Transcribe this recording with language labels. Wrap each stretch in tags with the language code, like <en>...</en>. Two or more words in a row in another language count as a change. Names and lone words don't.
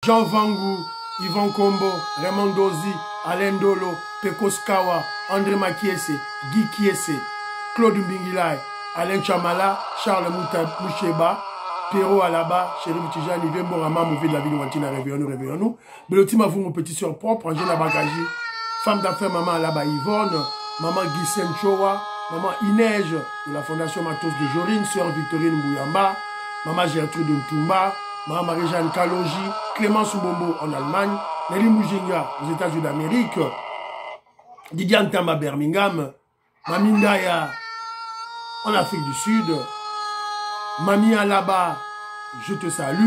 <fr>Jean Vangou, Yvan Kombo, Raymond Dozi, Alain Dolo, Pekos Kawa, André Makiese, Guy Kiese, Claude Mbingilai, Alain Chamala, Charles Moucheba, Pierrot Alaba, Chérif Tijani, Vembo Rama, Mouvé de la ville de Wantina, réveillons-nous. Belotti Mavou, mon petit soeur propre, Angela Bakaji, femme d'affaires, maman Alaba Yvonne, maman Guissem Chowa, maman Inège de la Fondation Matos de Jorine, sœur Victorine Mbouyamba, maman Gertrude Ntumba, maman Marie-Jeanne Kalonji, Clémence Mbombo en Allemagne, Nelly Moujinga aux États-Unis d'Amérique, Didier Antama Birmingham, Mami Ndaya en Afrique du Sud, Mami Alaba, je te salue.</fr>